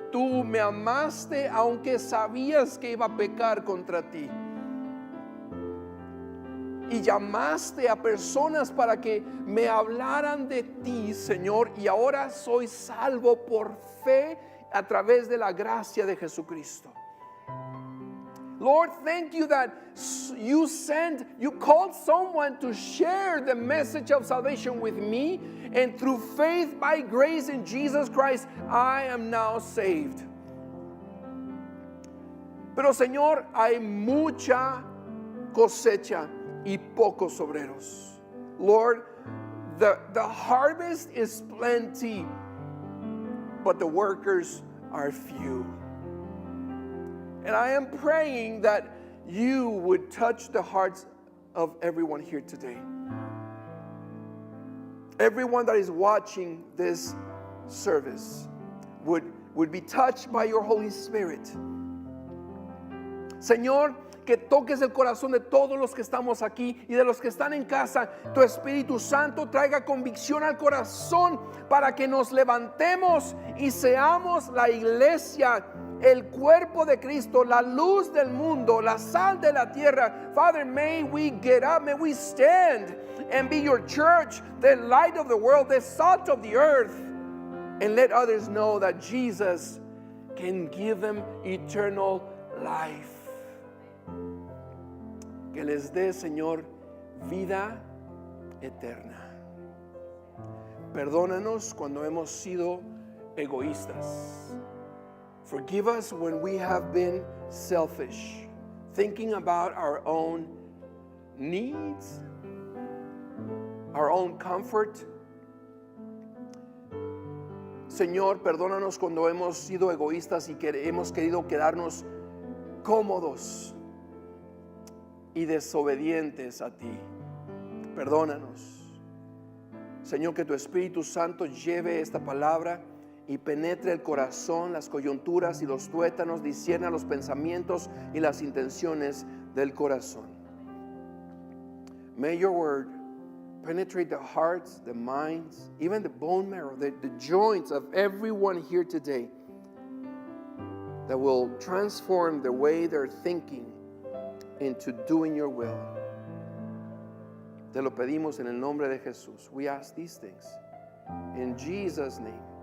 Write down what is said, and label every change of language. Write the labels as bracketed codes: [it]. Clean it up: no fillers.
[es] Tú me amaste aunque sabías que iba a pecar contra ti. Y llamaste a personas para que me hablaran de ti, Señor, y ahora soy salvo por fe a través de la gracia de Jesucristo. [en] Lord, thank you that you called someone to share the message of salvation with me, and through faith by grace in Jesus Christ, I am now saved. [es] Pero Señor, hay mucha cosecha y pocos obreros. [en] Lord, the harvest is plenty, but the workers are few. And I am praying that you would touch the hearts of everyone here today. Everyone that is watching this service would be touched by your Holy Spirit. [es] Señor, que toques el corazón de todos los que estamos aquí y de los que están en casa. Tu Espíritu Santo traiga convicción al corazón para que nos levantemos y seamos la iglesia, el cuerpo de Cristo, la luz del mundo, la sal de la tierra. [en] Father, may we get up, may we stand and be your church, the light of the world, the salt of the earth, and let others know that Jesus can give them eternal life. [es] Que les dé, Señor, vida eterna. Perdónanos cuando hemos sido egoístas. [en] Forgive us when we have been selfish, thinking about our own needs, our own comfort. [es] Señor, perdónanos cuando hemos sido egoístas y hemos querido quedarnos cómodos y desobedientes a ti. Perdónanos. Señor, que tu Espíritu Santo lleve esta palabra y penetre el corazón, las coyunturas y los tuétanos, discierna los pensamientos y las intenciones del corazón. [en] May your word penetrate the hearts, the minds, even the bone marrow, the joints of everyone here today, that will transform the way they're thinking into doing your will. [es] Te lo pedimos en el nombre de Jesús. [en] We ask these things in Jesus' name.